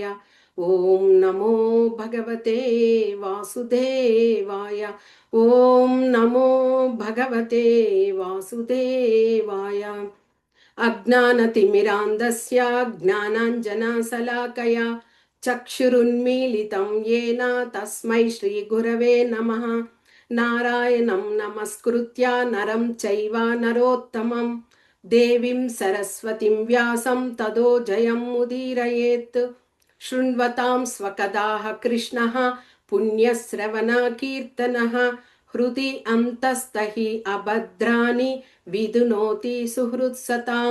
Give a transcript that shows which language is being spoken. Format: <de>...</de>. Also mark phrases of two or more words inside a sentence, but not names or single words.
<sa>ఓం నమో భగవతే వాసుదేవాయ. ఓం నమో భగవతే వాసుదేవాయ. అజ్ఞానతిమిరాంధస్య జ్ఞానాంజనశలాకయా చక్షురున్మీలితం येन తస్మై శ్రీగురవే నమః. నారాయణం నమస్కృత్య నరం చైవ నరోత్తమం దేవీం సరస్వతిం వ్యాసం తదో జయం ముదీరయేత్. శృణ్వతాం స్వకదాః కృష్ణః పుణ్యశ్రవణ కీర్తనః హృది అంతస్తహి అభద్రాని విధునోతి సుహృత్సతాం.</sa>